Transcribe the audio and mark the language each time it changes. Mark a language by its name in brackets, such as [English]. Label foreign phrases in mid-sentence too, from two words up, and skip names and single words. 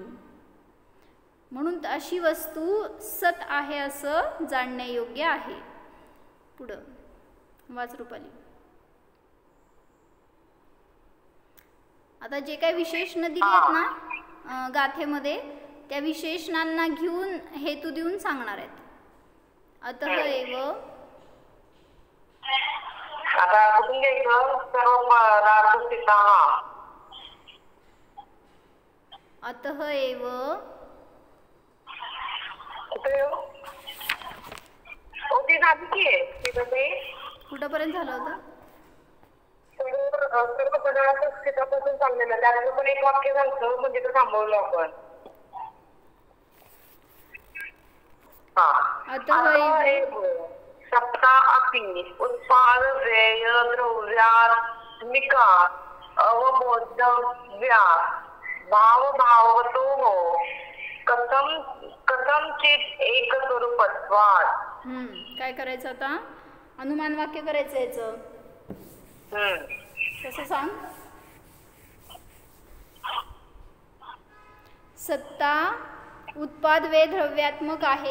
[Marathi] म्हणून अशी वस्तू सत आहे असं जाणणे योग्य आहे. पुढं वाच रूपाली. आता जे काही विशेषण दिलेत ना गाथेमध्ये, त्या विशेषणांना घेऊन हेतू देऊन सांगणार आहेत. [Sanskrit] अतः एव, [Marathi] आता कुठून घ्यायचं सर्व [Sanskrit] अतः एव [Marathi] कुठपर्यंत झालं होतं? सर्व पदार्थ स्थितापासून चाललेलं, त्यानंतर पण एक वाक्य झालं म्हणजे ते थांबवलं आपण. [Sanskrit] सप्ता अपि उत्पाद व्यय द्रव्यात्मिका अवबोधव्या भावभावतो कथमचित एक स्वरूपत्वात्. [Marathi] काय करायचं आता? अनुमान वाक्य करायचं याचं. कसं सांग? सत्ता उत्पाद वे द्रव्यात्मक आहे.